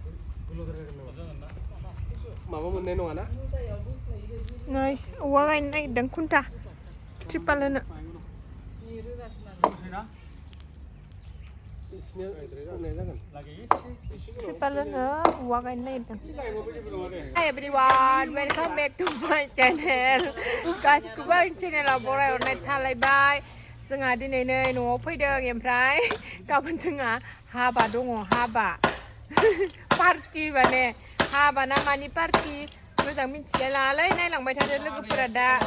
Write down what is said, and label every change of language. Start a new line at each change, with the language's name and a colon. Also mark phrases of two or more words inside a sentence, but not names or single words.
Bodo: माबा मोननाय नङा ना नै औवा गायनो नागिरदों खुन्था ट्रिपाल होनो ट्रिपाल होनो औवा गायनो नागिरदों
English: Hi everyone, welcome back to my channel.
Bodo: गासिखौबो आंनि चेनेलाव बरायहरनाय थालायबाय जोंहा दिनै नै न'आव फैदों ओमफ्राय गाबोन जोंहा हाबा दङ हाबा पार्टि माने हाबा ना मानि पार्टि मोजां मिथिलाय लाङालै नायलांबाय थादो लोगोफोरा दा